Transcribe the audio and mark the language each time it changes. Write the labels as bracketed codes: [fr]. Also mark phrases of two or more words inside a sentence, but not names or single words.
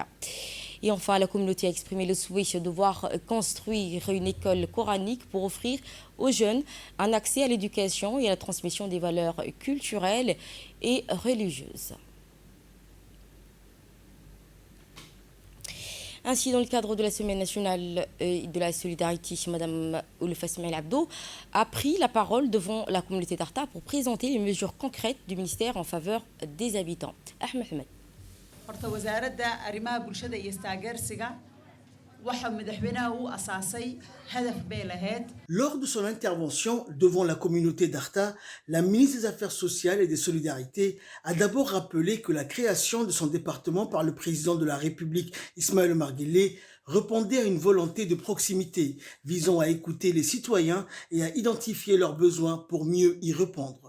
[fr] Et enfin, la communauté a exprimé le souhait de voir construire une école coranique pour offrir aux jeunes un accès à l'éducation et à la transmission des valeurs culturelles et religieuses. Ainsi, dans le cadre de la Semaine nationale de la solidarité, Mme Olouf Ismail Abdo a pris la parole devant la communauté d'Arta pour présenter les mesures concrètes du ministère en faveur des habitants. Ahmed Ahmed. [so] horta wasaaradda arrimaha bulshada iyo istaageersiga waxa madaxweynaha uu asaasay hadaf bay lahayd. [fr] Lors de son intervention devant la communauté d'Arta, la ministre des Affaires sociales et des Solidarités a d'abord rappelé que la création de son département par le président de la République, Ismaël Omar Guelleh, répondait à une volonté de proximité visant à écouter les citoyens et à identifier leurs besoins pour mieux y répondre.